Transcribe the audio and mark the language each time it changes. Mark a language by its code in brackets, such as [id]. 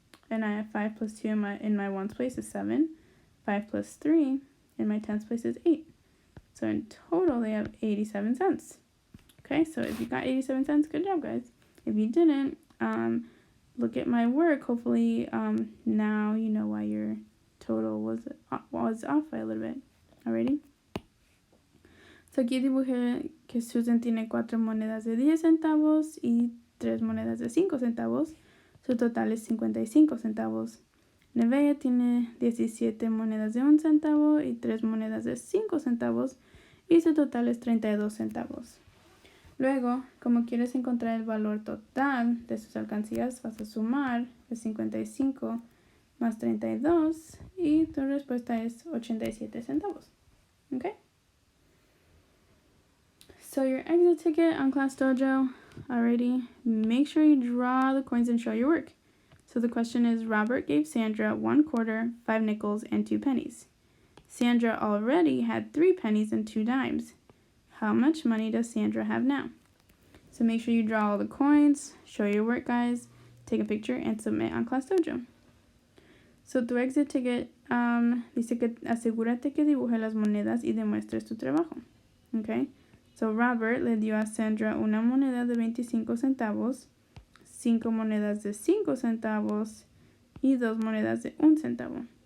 [en] And I have 5 plus 2 in my ones place is 7. 5 plus 3 in my tens place is 8. So in total, they have 87 cents. Okay, so if you got 87 cents, good job, guys. If you didn't, look at my work. Hopefully, now you know why your total was off by a little bit. Alrighty? [es] So aquí dibujé que Susan tiene 4 monedas de 10 centavos y 3 monedas de 5 centavos. Su total es 55 centavos. Nevaeh tiene 17 monedas de 1 centavo y 3 monedas de 5 centavos. Y su total es 32 centavos. Luego, como quieres encontrar el valor total de sus alcancías, vas a sumar el 55 más 32 y tu respuesta es 87 centavos. [en] Okay? So your exit ticket on Class Dojo, alrighty, make sure you draw the coins and show your work. So the question is, Robert gave Sandra 1 quarter, 5 nickels, and 2 pennies. Sandra already had 3 pennies and 2 dimes. How much money does Sandra have now? So make sure you draw all the coins, show your work, guys, take a picture, and submit on Class Dojo. [es] So tu exit ticket dice que asegúrate que dibuje las monedas y demuestres tu trabajo. Okay? So Robert le dio a Sandra una moneda de 25 centavos, 5 monedas de 5 centavos y 2 monedas de 1 centavo.